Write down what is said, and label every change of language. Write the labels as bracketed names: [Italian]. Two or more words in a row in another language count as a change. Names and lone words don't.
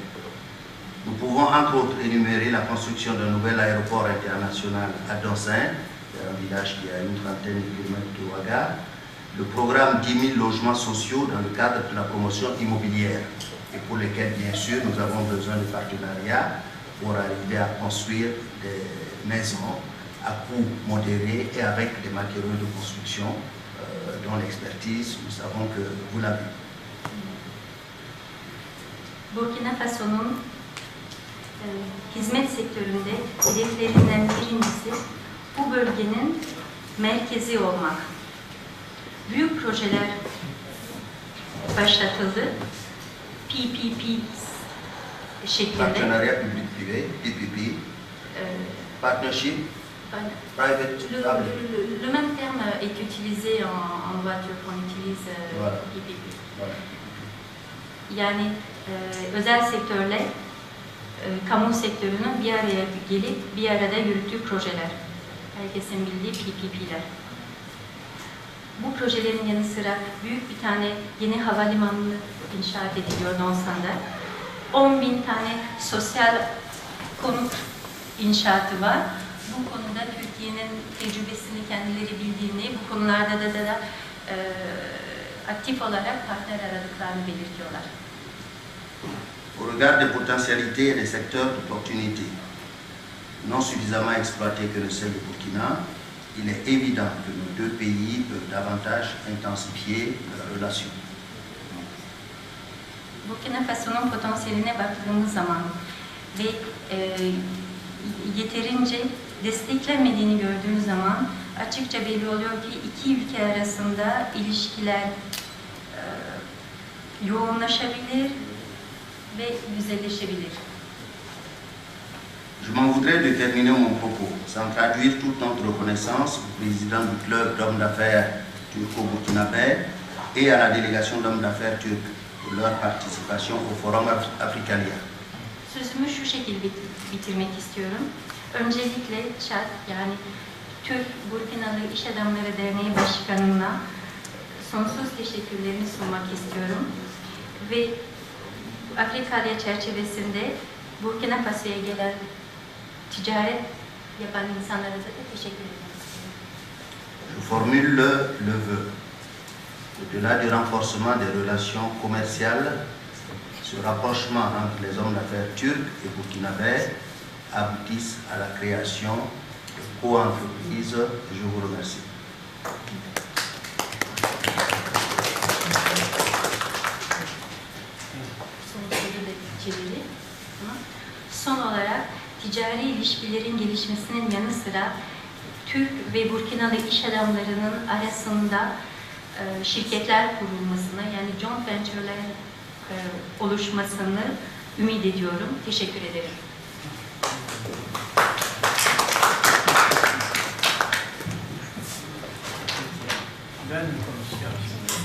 [French] Nous pouvons entre autres énumérer la construction d'un nouvel aéroport international à Dossin, un village qui est à une trentaine de kilomètres de Ouaga, le programme 10 000 logements sociaux dans le cadre de la promotion immobilière et pour lesquels, bien sûr, nous avons besoin de partenariats pour arriver à construire des maisons à coût modéré et avec des matériaux de construction dont l'expertise, nous savons que vous l'avez. [Turkish] Burkina Faso'nun hizmet sektöründe hedeflerinden birincisi bu bölgenin merkezi olmak. Büyük projeler başlatıldı. PPP şeklinde. Partenariat public-privé, PPP, [English] partnership, private public. [French] Le même terme est utilisé en voiture quand on utilise Voilà. PPP. Voilà. [Turkish] Yani özel sektörle kamu sektörünün bir araya gelip bir arada yürüttüğü projeler. Herkesin bildiği PPP'ler. Bu projelerin yanı sıra büyük bir tane yeni havalimanı inşaat ediliyor Nonsan'da. 10.000 tane sosyal konut inşaatı var. Bu konuda Türkiye'nin tecrübesini kendileri bildiğini, bu konularda da aktif olarak partner aradıklarını belirtiyorlar. [French] Au regard des potentialités et des secteurs d'opportunités non suffisamment exploités que le sait le Burkina, il est évident que nos deux pays peuvent davantage intensifier leurs relations. [Turkish] Burkina Faso'nun potansiyeline baktığımız zaman ve yeterince desteklenmediğini gördüğümüz zaman açıkça belli oluyor ki iki ülke arasında ilişkiler yoğunlaşabilir ve güzelleşebilir. [French] Je m'en voudrais de terminer mon propos sans traduire toute notre reconnaissance au président du club d'hommes d'affaires turco-burkinabè et à la délégation d'hommes d'affaires turcs pour leur participation au Forum Africalia. [Turkish] Sözümü şu şekilde bitirmek istiyorum. Öncelikle ÇAD yani Türk Burkinalı İş Adamları Derneği Başkanı'na sonsuz teşekkürlerimi sunmak istiyorum. Ve Afrikalya çerçevesinde Burkina Faso'ya gelen ticaret yapan insanlara da teşekkür ederim. [French] Je formule le vœu. Au-delà du renforcement des relations commerciales, ce rapprochement entre les hommes d'affaires turcs et burkinabè aboutisse à la création de co-entreprises. Je vous remercie. [Turkish] Son olarak ticari ilişkilerin gelişmesinin yanı sıra Türk ve Burkinalı iş adamlarının arasında şirketler kurulmasını yani [English] joint venture'ler [Turkish] oluşmasını ümit ediyorum. Teşekkür ederim. Ben mi konuşacağım şimdi?